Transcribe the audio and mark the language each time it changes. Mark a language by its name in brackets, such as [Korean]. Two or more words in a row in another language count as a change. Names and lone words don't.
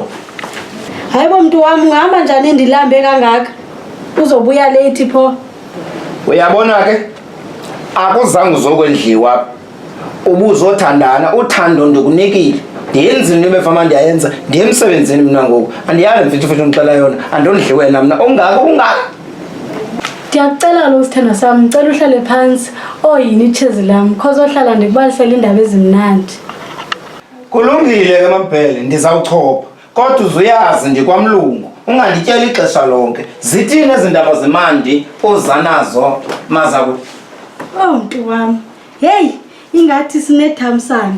[Xhosa] Hayibo mntu wami ungahamba njani ndilambe kangaka? Uzobuya late pho. Uyabona ke? Akuzange uzokwendliwa. Ubuzothandana, uthando ndikunikile. Ndiyenza into ebefama ndiyayenza, ndiyemsebenzini mina ngoku. Andiyazi mfithu ngicela yona, andondliwe mina. Ungaka. Ndiyakucela lo sithando sami, [Zulu] ngicela uhlale phansi. [Xhosa] Oyini ichezi lami, cause ohlala ndikubalisela indaba ezimnandi. Kulungile ke mambhele, ndizawuchopha. Kodwa uzuyazi ndikwamlungu, ungandityela ixesha lonke. [Zulu] Zithini ezindaba zemandi ozanazo mazaku? [Xhosa] Oh mntu wami. Hey, ingathi sinethamsanqa.